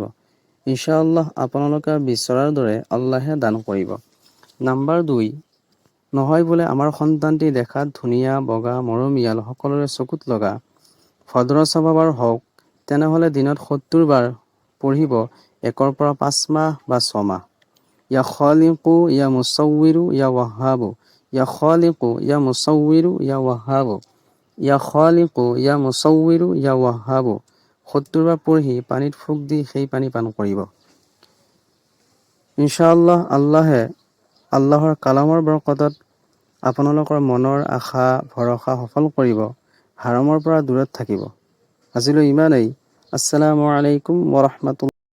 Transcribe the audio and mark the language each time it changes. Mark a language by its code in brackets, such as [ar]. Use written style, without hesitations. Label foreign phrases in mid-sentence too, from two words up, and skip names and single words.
[as] ইনশাআল্লাহ আপোনালোকে বিচৰাৰ দৰে আল্লাহে দান কৰিব। নম্বৰ 2, নহয় বোলে আমাৰ সন্তানটি দেখাত ধুনীয়া, বগা, মৰমীয়াল, সকলোৰে চকুত লগা, ভদ্ৰ স্বভাৱৰ হওক, তেনেহ'লে দিনত 70 বাৰ পঢ়িব 1 পৰা 5 মাহ বা 6 মাহ। [ar] يا خالق يا مصور يا وهاب، يا خالق يا مصور يا وهاب، يا خالق يا مصور يا وهاب [as] 70 বাৰ পঢ়ি পানীত ফুক দি সেই পানী পান কৰিব। ইনশাআল্লাহ আল্লাহৰ কালামৰ বৰকতত আপোনালোকৰ মনৰ আশা ভৰসা সফল কৰিব, হাৰামৰ পৰা দূৰত থাকিব। আজিলৈ ইমানেই। [ar] السلام عليكم ورحمة الله.